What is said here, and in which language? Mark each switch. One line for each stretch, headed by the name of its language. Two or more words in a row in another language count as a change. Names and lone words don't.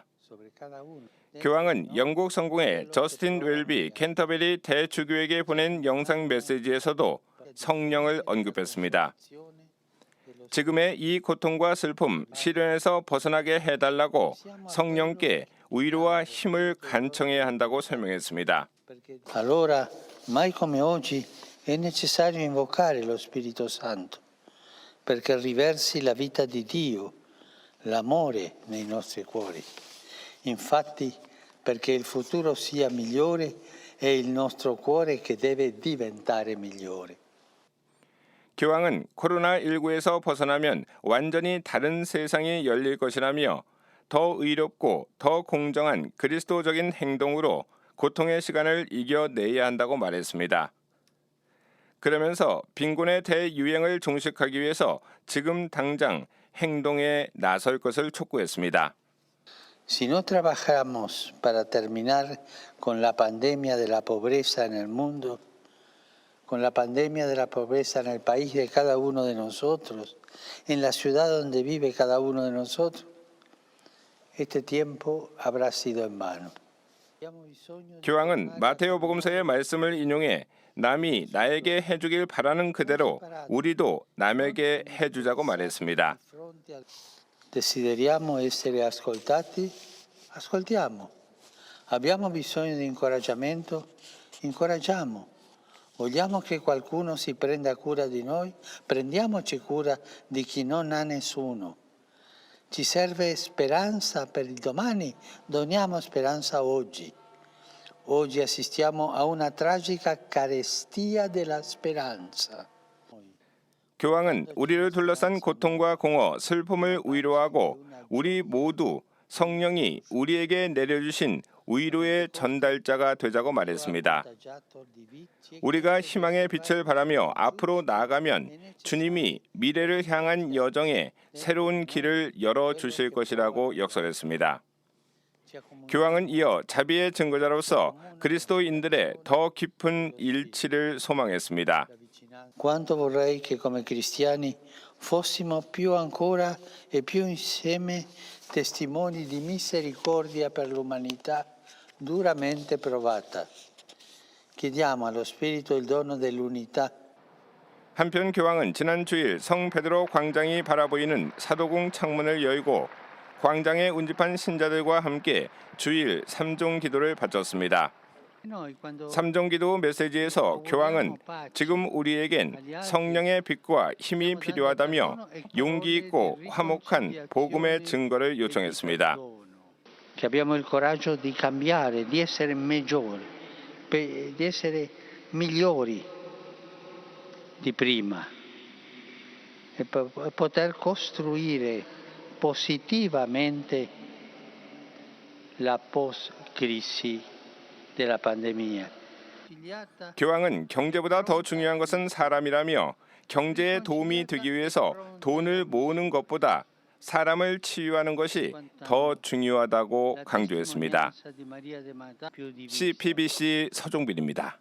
Korean: 교황은 영국 성공의 저스틴 웰비 캔터베리 대주교에게 보낸 영상 메시지에서도 성령을 언급했습니다. 지금의 이 고통과 슬픔, 시련에서 벗어나게 해달라고 성령께 위로와 힘을 간청해야 한다고 설명했습니다.
Italian: Allora, mai come oggi è necessario invocare lo Spirito Santo perché riversi la vita di Dio, l'amore nei nostri cuori. Infatti, perché il futuro sia migliore, è il nostro cuore che deve diventare migliore.
Korean: 교황은 코로나19에서 벗어나면 완전히 다른 세상이 열릴 것이라며 더 의롭고 더 공정한 그리스도적인 행동으로 고통의 시간을 이겨내야 한다고 말했습니다. 그러면서 빈곤의 대유행을 종식하기 위해서 지금 당장 행동에 나설 것을 촉구했습니다.
Spanish: Si no trabajamos para terminar con la pandemia de la pobreza en el mundo, con la pandemia de la pobreza en el país de cada uno de nosotros, en la ciudad donde vive cada uno de nosotros, este tiempo habrá sido en vano.
Korean: 교황은 마테오 복음서의 말씀을 인용해 남이 나에게 해주길 바라는 그대로 우리도 남에게 해주자고 말했습니다.
Italian: Desideriamo essere ascoltati? Ascoltiamo. Abbiamo bisogno di incoraggiamento? Incoraggiamo. Vogliamo che qualcuno si prenda cura di noi? Prendiamoci cura di chi non ha nessuno. Ci serve speranza per il domani? Doniamo speranza oggi. Oggi assistiamo a una tragica carestia della speranza.
Korean: 교황은 우리를 둘러싼 고통과 공허, 슬픔을 위로하고 우리 모두 성령이 우리에게 내려주신 위로의 전달자가 되자고 말했습니다. 우리가 희망의 빛을 바라며 앞으로 나아가면 주님이 미래를 향한 여정에 새로운 길을 열어주실 것이라고 역설했습니다. 교황은 이어 자비의 증거자로서 그리스도인들의 더 깊은 일치를 소망했습니다.
Italian: Quanto vorrei che come cristiani fossimo più ancora e più insieme testimoni di misericordia per l'umanità duramente provata. Chiediamo allo Spirito il dono dell'unità.
Korean: 한편 교황은 지난 주일 성 베드로 광장이 바라보이는 사도궁 창문을 열고 광장에 운집한 신자들과 함께 주일 삼종 기도를 바쳤습니다. 삼종 기도 메시지에서 교황은 지금 우리에겐 성령의 빛과 힘이 필요하다며 용기 있고 화목한 복음의 증거를 요청했습니다.
Italian: Che abbiamo il coraggio di cambiare, di essere migliori, di essere migliori di prima e poter costruire positivamente la post-crisi della pandemia.
Korean: 교황은 경제보다 더 중요한 것은 사람이라며 경제에 도움이 되기 위해서 돈을 모으는 것보다 사람을 치유하는 것이 더 중요하다고 강조했습니다. CPBC 서종빈입니다.